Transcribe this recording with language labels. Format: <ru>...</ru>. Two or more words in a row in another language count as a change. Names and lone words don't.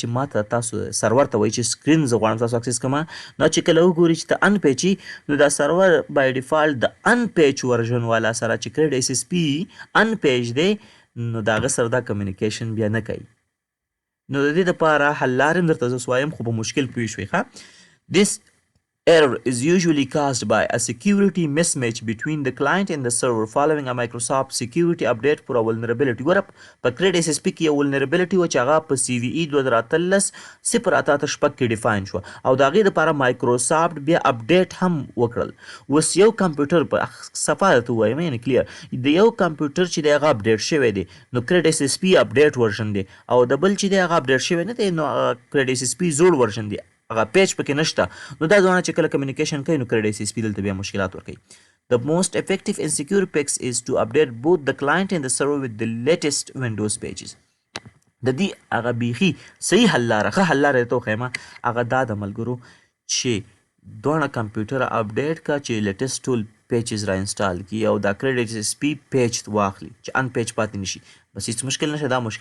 <ps>ماته تاسو سرور ته وایي چې سکرین زه غواړم تاسو اکسس کړم نو چې کله وګوري چې د</ps> <en>un patch</en> <ps>نو دا سرور</ps> <en>by default</en> <ps>د</ps> <en>un patch version</en> <ps>والا سره چې CredSSP</ps> <en>un patch</en> <ps>دی نو د هغه سره دا کمیونیکیشن بیا نه کوي نو د دې دپاره حل لارې هم درته زه وایم خو په مشکل پوه شوئ ښه</ps> <en>This error is usually caused by a security mismatch between the client and the server following a Microsoft security update for a vulnerability.</en> <ps>ګوره په CredSSP کې یو vulnerability و چې هغه په CVE 2013-088 کې ډیفاین شوه او د هغې دپاره مایکروسافت بیا اپډیټ هم وکړل اوس یو کمپیوټر په صفا درته ووایم یعنې کلیر د یو کمپیوټر چې دی هغه اپډیټ شوی دی نو CredSSP</ps> <en>update version</en> <ps>دی او د بل چې دی هغه اپډیټ شوی نه دی نو CredSSP زوړ ورژن دی هغه پیج پکې نشته نو دا ځوانه چې کله کمیونیکیشن کوي نو CredSSP دلته بیا مشکلات ورکوي</ps> <en>The most effective and secure fix is to update both the client and the server with the latest Windows pages.</en> <ps>د دې هغه بیخي صحیح حل لاره ښه حل لاره درته وښیم هغه دا د ملګرو چې دواړه کمپیوټر اپډیټ کا چې لیټسټ ټول پیجز را انسټال کړي او دا CredSSP پیج واخلي چې</ps> <en>un patch</en> <ps>پاتې نشي بس هیڅ مشکل نشته دا مشکل</ps>